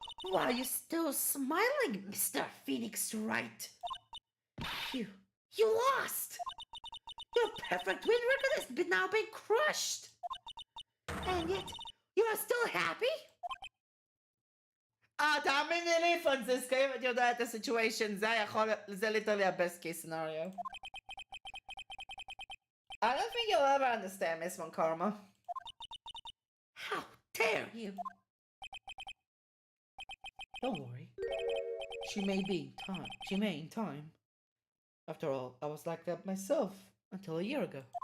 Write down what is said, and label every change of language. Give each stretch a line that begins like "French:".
English: Why are you still smiling, Mr. Phoenix Wright? You lost! Your perfect win record has now been crushed! And yet, you are still happy?
Hebrew: תאמיני לי, פרנסיסקה, אם את יודעת את הסיטואשן, זה
English: literally a best case scenario. I don't think you'll ever understand, Miss Von Karma. How dare you! Don't worry. She may in time. After all, I was like that myself until a year ago.